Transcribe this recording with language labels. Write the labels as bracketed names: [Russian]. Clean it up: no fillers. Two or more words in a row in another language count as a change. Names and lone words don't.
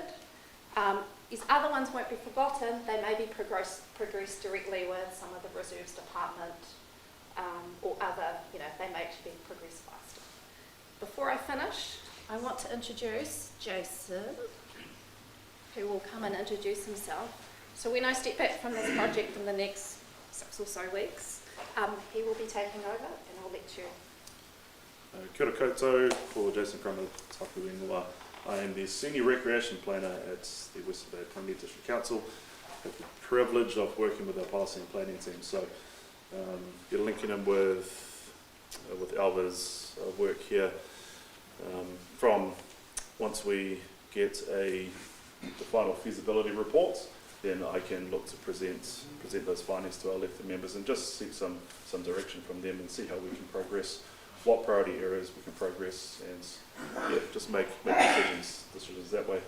[English] These other ones won't be forgotten. They may be progressed directly with some of the reserves department or other, they may actually be progressed faster. Before I finish, I want to introduce Jason, who will come and introduce himself. So when I step back from this project in the next 6 or so weeks, he will be taking over and I'll let you. [Māori] Kia ora koutou, ko Jason Crummer Taku Ingoa. [English] I am the Senior Recreation Planner at the Western Bay Tauranga District Council. I have the privilege of working with our policy and planning team. So you're linking in with Alva's work here from once we get the final feasibility reports, then I can look to present those findings to our elected members and just seek some direction from them and see how we can progress, what priority areas we can progress, and just make decisions that way.